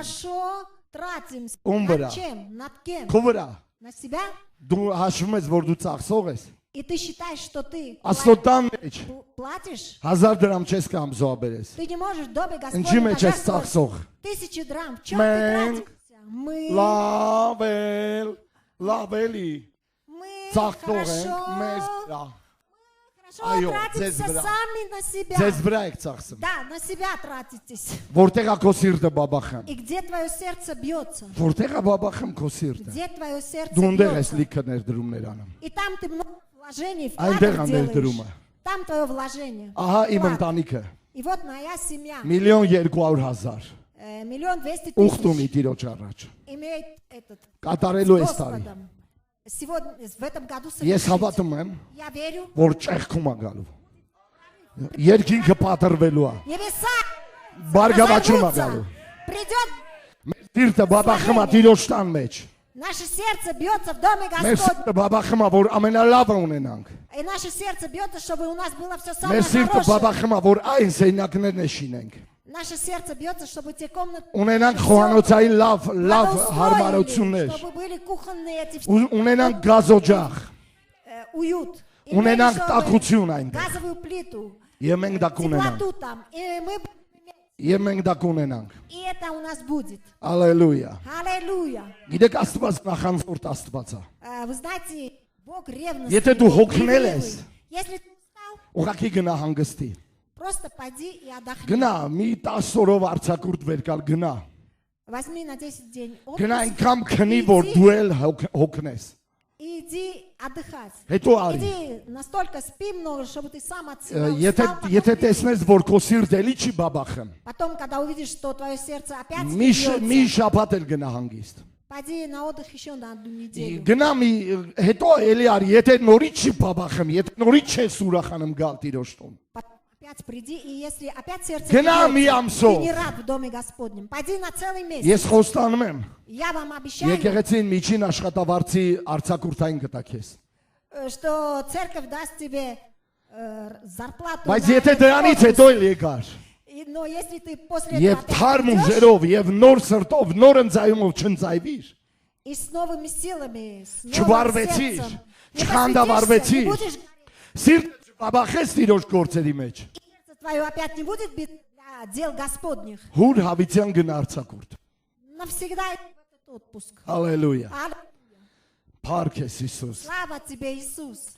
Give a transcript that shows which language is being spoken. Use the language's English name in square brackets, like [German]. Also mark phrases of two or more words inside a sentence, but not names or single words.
[Russian] хорошо тратимся. [Armenian] Ում վրա։ [Russian] Над чем? Над кем? [Armenian] քո վրա։ [Russian] На себя? [Armenian] Դու հաշվում ես, որ դու ծախսող ես։ [Russian] И ты считаешь, что ты [Armenian] Աստոտան մեջ [Russian] платишь? [Armenian] 1000 դրամ չես կամ զոհաբերես։ [Russian] Ты не можешь в доме [Armenian] Ինչի [Russian] Господня [Armenian] մեջ ես [Russian] пожертвовать [Armenian] ծախսող։ [Russian] 1000 драм. В чем [Armenian] Մենք [Russian] ты тратишься? Мы [Armenian] լավ էլի ծախսող ենք մեզ վրա։ [Russian] хорошо [Armenian] Այո, [Russian] тратимся [Armenian] ձեզ վրա։ [Russian] сами на себя. [Armenian] Ձեզ վրա եք ծախսում։ [Russian] Да, на себя тратитесь. [Armenian] Որտեղ է քո սիրտը բաբախում։ [Russian] И где твое сердце бьется? [Armenian] Որտեղ է բաբախում քո սիրտը։ [Russian] Где твое сердце [Armenian] Դու ունդեղ ես [Russian] бьется? [Armenian] լիքը ներդրումներ անում։ [Russian] И там ты много вложений, [Armenian] Այնտեղ [Russian] вкладов [Armenian] անդեր դրումը։ [Russian] делаешь. Там твое вложение. [Armenian] Ահա իմ [Russian] Вклад. [Armenian] ընտանիքը [Russian] И вот моя семья. 1,200,000 1,200,000 [Armenian] ուխտ ունի տիրոջ առաջ։ [Russian] имеет этот [Armenian] Կատարելու [Russian] с [Armenian] էս տարի։ [Russian] Господом. Сегодня, в этом году [Armenian] Ես [Russian] совершить. [Armenian] հավատում եմ, [Russian] Я верю. [Armenian] որ ճեղքում է գալու։ Երկինքը պատրվելու է։ [Russian] Небеса [Armenian] Բարգավաճում է [Russian] разорвутся. [Armenian] գալու։ [Russian] Придет, [Armenian] Մեր սիրտը բաբախում է տիրոջ տան մեջ։ [Russian] наше сердце бьется в доме [Armenian] Մեր [Russian] Господнем. [Armenian] սիրտը բաբախում է, որ ամենալավը ունենանք։ [Russian] И наше сердце бьется, чтобы у нас было все [Armenian] Մեր [Russian] самое [Armenian] սիրտը [Russian] хорошее. [Armenian] բաբախում է, որ այն սենակներն շինենք։ [Russian] Наше сердце бьется, чтобы те комнаты [Armenian] Ունենանք խոհանոցային լավ [Russian] благоустроили, [Armenian] հարմարություններ։ [Russian] чтобы были кухонные эти [Armenian] Ունենանք գազօջախ, [Russian] уют. [Armenian] ունենանք [Russian] Имели, чтобы [Armenian] տաքություն այնտեղ։ [Russian] газовую плиту, [Armenian] Եվ մենք դա կունենանք։ [Russian] теплоту там. И мы [Armenian] Եվ մենք դա կունենանք։ [Russian] и это у нас будет. [Armenian] Ալելույա։ [Russian] Аллилуйя. [Armenian] Գիտեք Աստված նախանձորդ Աստված է։ [Russian] Вы знаете, Бог ревностный. [Armenian] Եթե դու [Russian] Бог [Armenian] հոգնել [Russian] ревнивый. [Armenian] ես, [Russian] Если ты устал, [Armenian] ուղղակի գնա հանգստի։ [Russian] просто пойди и отдохни. [Armenian] Գնա, մի 10 օրով արցակուրտ վեր գալ գնա։ [Russian] Возьми на 10 день [Armenian] Գնա [Russian] отпуск [Armenian] այնքան քնի, որ դու էլ հոգնես։ [Russian] и иди отдыхать. [Armenian] Հետո արի։ [Russian] Иди настолько спи много, чтобы ты сам от себя устал. [Armenian] Եթե տեսնես, որ քո սիրտը էլի չի բաբախում, [Russian] Потом, когда увидишь, что твое сердце опять [Armenian] մի [Russian] бьется, [Armenian] շաբաթ էլ գնա հանգիստ։ [Russian] пойди на отдых еще на одну неделю. [Armenian] Գնա մի հետո էլի արի, եթե նորից չի бабախում, եթե նորից չես ուրախանում գալ տիրոջ տուն։ [Russian] Опять приди, и если опять сердце [Armenian] Գնա մի [Russian] бьется, [Armenian] ամսով։ [Russian] ты не рад в доме Господнем, пойди на целый месяц. [Armenian] Ես խոստանում եմ, [Russian] Я вам обещаю, [Armenian] եկեղեցին միջին աշխատավարձի արցակուրտային կտա քեզ։ [Russian] что церковь даст тебе зарплату. [Armenian] Բայց [Russian] на [Armenian] եթե [Russian] этот [Armenian] դրանից [Russian] отпуск. [Armenian] հետո էլ եկար, [Russian] Но если ты после [Armenian] եւ [Russian] этого опять [Armenian] թարմ [Russian] придешь, [Armenian] ուժերով եւ նոր սրտով, նոր ընծայումով չընծայվիր, [Russian] и с новыми силами, с новым [Armenian] չվարվեցիր, [Russian] сердцем, не [Armenian] չխանդավառվեցիր, [Russian] посвятишься, не будешь, [Armenian] սիրտը չբաբախես տիրոջ գործերի մեջ։ [Russian] сердце твое опять не будет бить для дел Господних. [Armenian] Հուր հավիտյան գնա արցակուրտ։ [Russian] Навсегда в этот отпуск. [Armenian] Հալելույա։ [Russian] Аллилуйя. [Armenian] Փառք ես Հիսուս։ [Russian] Слава тебе, Иисус.